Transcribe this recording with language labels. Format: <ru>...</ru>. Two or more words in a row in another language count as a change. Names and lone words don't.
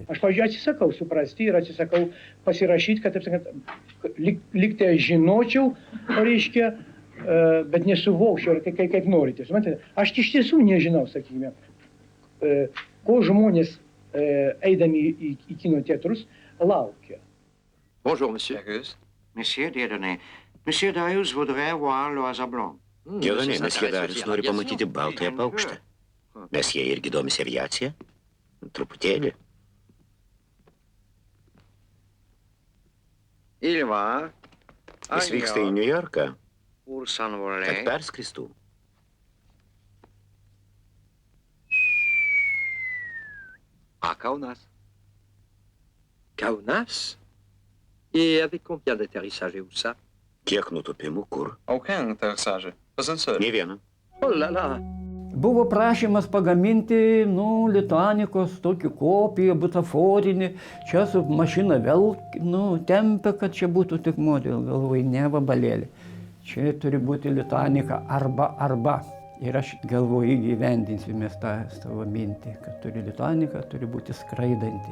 <lt>Aš, pavyzdžiui, atsisakau suprasti ir atsisakau pasirašyti, kad, taip sakant, lyg tai žinočiau, reiškia, bet nesuvokčiau, kaip norite. Aš iš tiesų nežinau, sakykime, ko žmonės, eidami į kino teatrus, laukia.</lt> <fr>Bonjour, monsieur. Monsieur Dieudonné, monsieur Darius voudrait voir l'oiseau blanc.</fr> <lt>Dievonė, mesjė Darius nori pamatyti baltąją paukštę. Mes jie irgi domisi aviacija? Truputėlį. Jis vyksta į Niujorką, kad perskristų.</lt> <fr>À Kaunas. Kaunas? Et avec combien d'atterrissage et où ça?</fr> <lt>Kiek nutupimų, kur?</lt> <fr>Aucun taxage. Pas un seul.</fr> <lt>Nė vieno.</lt> <fr>Oh là là.</fr> <lt>Buvo prašymas pagaminti, lituanikos tokį kopiją, butaforinį. Čia su mašina vėl, tempia, kad čia būtų tik modelį. Galvoju, ne vabalėlį. Čia turi būti lituanika arba. Ir aš galvoju, įgyvendinsime tą savo mintį, kad turi lituanika, turi būti skraidanti.</lt>